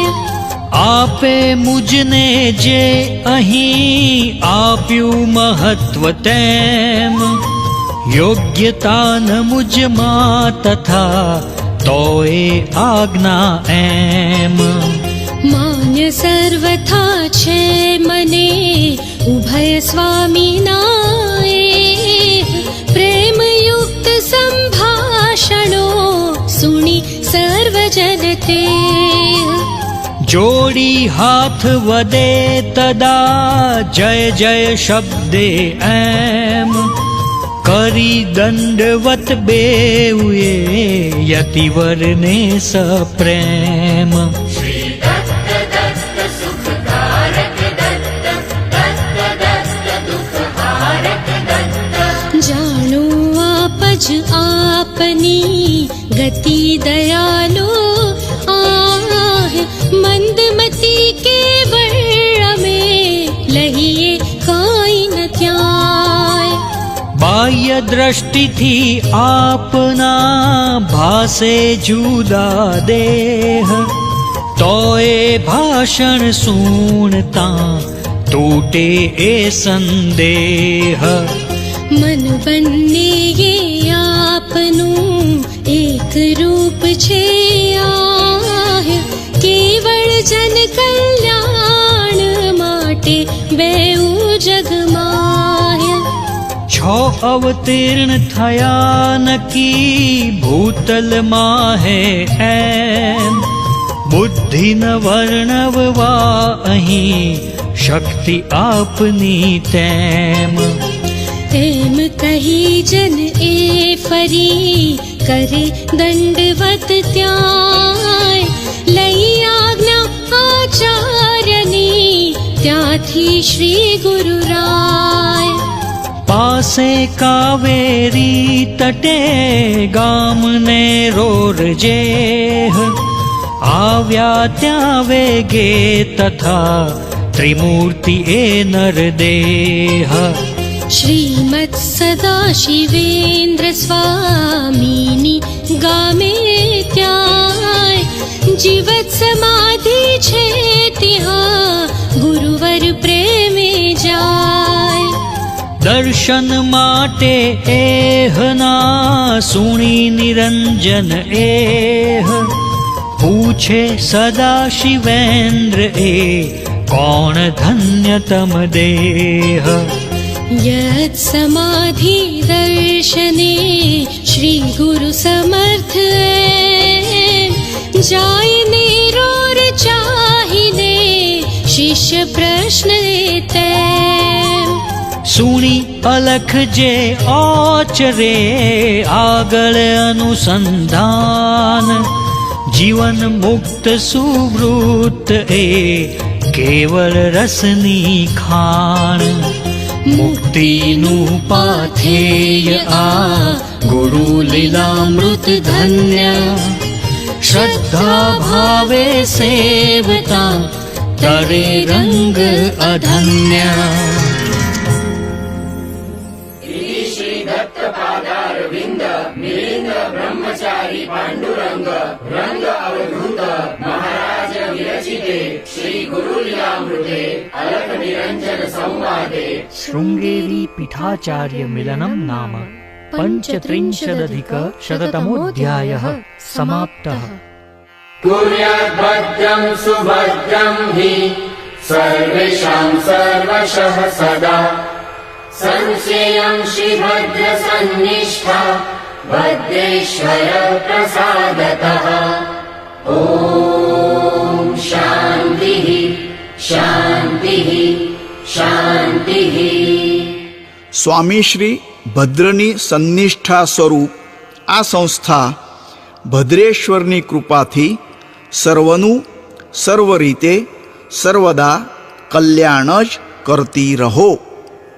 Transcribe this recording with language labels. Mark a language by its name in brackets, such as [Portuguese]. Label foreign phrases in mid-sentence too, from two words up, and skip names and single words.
[Gujarati] આપે મુજને જે અહીં આપ્યું મહત્વ તેમ, યોગ્યતા ન મુજ માં તથા તોયે આજ્ઞા એમ। માન્ય સર્વથા છે મને ઉભય સ્વામી નાએ, પ્રેમ યુક્ત સંભાષણો સુણી સર્વજન તે। જોડી હાથ વદે તદા જય જય શબ્દે એમ, કરી દંડવત બેઉએ યતિવર ને સપ્રેમ। શ્રી દત્ત દત્ત સુખકારક દત્ત, દત્ત દત્ત દુઃખહારક દત્ત। જાણો આપજ આપની ગતિ દયાળો આહ, મંદમતી કે વર્ષ માં લહિએ કાંઈ ન ત્યાંય। બાહ્ય દૃષ્ટિ થી આપના ભાસે જુદા દેહ, તોયે ભાષણ સુણતા તૂટે એ સંદેહ। મન બન્ને યે આપનું એક રૂપ છે આહ, કેવળ જન કલ્યાણ માટે બેઉ જગ માંહ્ય। છો અવતીર્ણ થયા નક્કી ભૂતલ માંહે એમ, બુદ્ધિ ન વર્ણવવા અહીં શક્તિ આપની તેમ। તેમ કહી જન એ ફરી કરે દંડવત ત્યાંય, લઈ આજ્ઞા આચાર્યની ત્યાંથી શ્રી ગુરુરાય। પાસે કાવેરી તટે ગામ ને રોર જેહ, આવ્યા ત્યાં વેગે તથા ત્રિમૂર્તિ એ નરદેહ। શ્રીમત્ સદાશિવેન્દ્ર સ્વામીની ગામે ત્યાંય, જીવત સમાધિ છે તિહાં ગુરુવર પ્રેમે જાય। દર્શન માટે એહના સુણી નિરંજન એહ, પૂછે સદા શિવેન્દ્ર એ કોણ ધન્યતમ દેહ। યત્ સમાધિ દર્શને શ્રી ગુરુ સમર્થ જાયને રોર ચાહિને શિષ્ય પ્રશ્ન તે। સુણી અલખ જે ઉચ્ચરે આગળ અનુસંધાન, જીવન મુક્ત સુવૃત્ત એ કેવળ રસની ખાણ। મુક્તિનું પાથેય આ ગુરુ લીલામૃત ધન્ય શ્રદ્ધા ભાવે સેવતા તરે રંગ અધન્ય [Sanskrit] श्री दत्त पादारविंद मिलिंद ब्रह्मचारी पांडुरंग रंग अवधूत महाराज विरचिते श्री गुरुलीलामृते अलख निरंजन संवादे शृंगेरी पीठाचार्य मिलनम नाम पंचत्रिंशदधिक शततमोऽध्यायः समाप्तः। कुर्याद्भद्रं सुभद्रं हि सर्वेषां सर्वशः सदा संशयं श्रीभद्र सन्निष्ठा भद्रेश्वर प्रसादतः। ॐ शान्तिः शान्तिः शान्तिः। [Gujarati] સ્વામી શ્રી ભદ્રની સન્નિષ્ઠા સ્વરૂપ આ સંસ્થા ભદ્રેશ્વરની કૃપાથી સર્વનું સર્વ રીતે સર્વદા કલ્યાણ જ કરતી રહો.